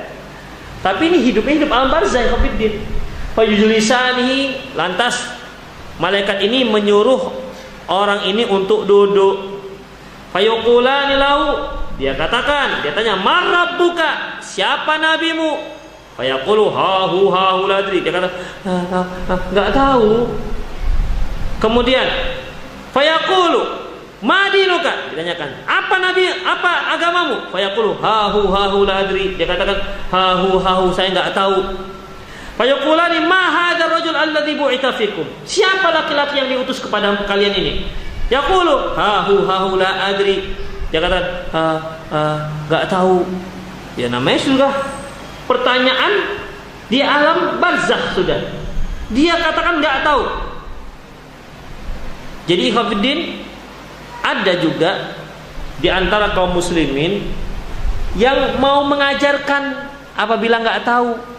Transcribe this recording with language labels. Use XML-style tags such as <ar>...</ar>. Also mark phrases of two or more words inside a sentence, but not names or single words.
<id>Tapi ini hidupnya hidup alam barzah, Khofiddin. Fayujlisanihi, lantas malaikat ini menyuruh orang ini untuk duduk.</id> <ar>Fayuqulani lahu,</ar> <id>dia katakan, dia tanya,</id> <ar>"Man rabbuka?"</ar> <id>Siapa nabimu?</id> <ar>Fayaqulu hahu ladri,</ar> <id>dia kata, enggak tahu.</id> <ar>Kemudian fayaqulu ma dinuka,</ar> <id>ditanyakan, apa nabi, apa agamamu?</id> <ar>Fayaqulu hahu ladri,</ar> <id>dia katakan, hahu saya enggak tahu.</id> <ar>Fayaqulani ma hadzal rajul alladzi bu'itsa fikum,</ar> <id>siapa laki-laki yang diutus kepada kalian ini?</id> <ar>Yaqulu hahu la adri,</ar> <id>dia kata enggak tahu. Ya namanya sudah pertanyaan di alam barzakh sudah. Dia katakan enggak tahu. Jadi Khofiddin, ada juga di antara kaum muslimin yang mau mengajarkan apabila enggak tahu.</id>